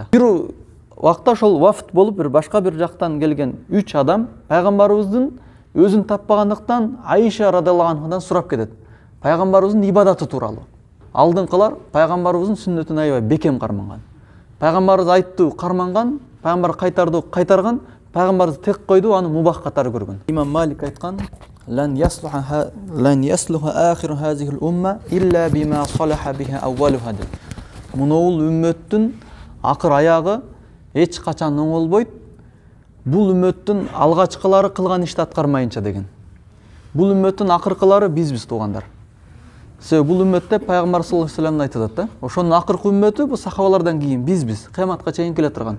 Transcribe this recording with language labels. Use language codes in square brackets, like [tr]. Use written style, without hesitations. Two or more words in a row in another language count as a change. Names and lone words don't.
[ky] Бир вакытта ошол вафт болуп, бир башка бир жактан келген 3 адам пайгамбарыбыздын өзүн таппагандыктан Айша [ar] رضي الله عنها [ky] сурап кетет. Пайгамбарыбыздын ибадаты тууралуу. Алдыңкылар пайгамбарыбыздын сүннөтүн аябай бекем карманган. Пайгамбарыбыз айтты, карманган, пайгамбар кайтарды, кайтарган, пайгамбарыбыз тек койду, аны мубах катары көргөн. Имам Малик айткан: [ar] "لن يصلح آخر هذه الأمة إلا بما صلح به أولها." [ky] Мунул үммөттүн акыр аягы эч качан оңолбойт. Бул үммөттүн алгачкылары кылган ишти аткармайынча деген. Бул үммөттүн акыркылары бизбиз туугандар. Себеби бул үммөттө пайгамбар [ar] صلى الله عليه وسلم [ky] айтат да, ошонун акыркы үммөтү бул сахабалардан кийин бизбиз, кыяматка чейин келе турган.